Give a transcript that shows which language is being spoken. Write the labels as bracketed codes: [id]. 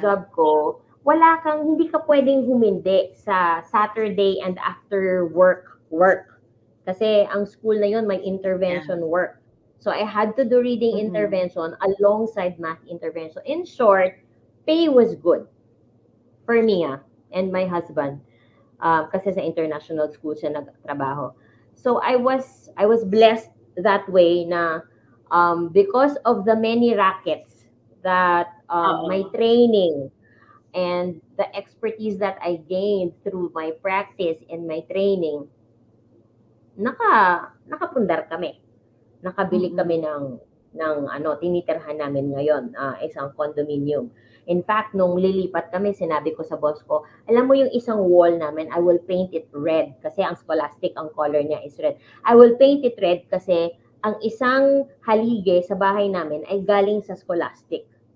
[tl] job ko, hindi ka pwedeng humindi sa Saturday [en] and after work. [tl] Kasi ang school na yun may intervention work. [en] So I had to do reading intervention alongside math intervention. In short, pay was good for me and my husband. [tl] Kasi sa international school siya nagtrabaho. [en] So I was blessed that way na because of the many rackets that my training and the expertise that I gained through my practice and my training, [tl] nakapundar kami. Nakabili kami ng tinitirhan namin ngayon, isang condominium. [en] In fact, [tl] nung lilipat kami, sinabi ko sa boss ko, alam mo yung isang wall namin, [en] I will paint it red [tl] kasi ang Scholastic, ang color niya is red. [en] I will paint it red [tl] kasi ang isang halige sa bahay namin ay galing sa Scholastic.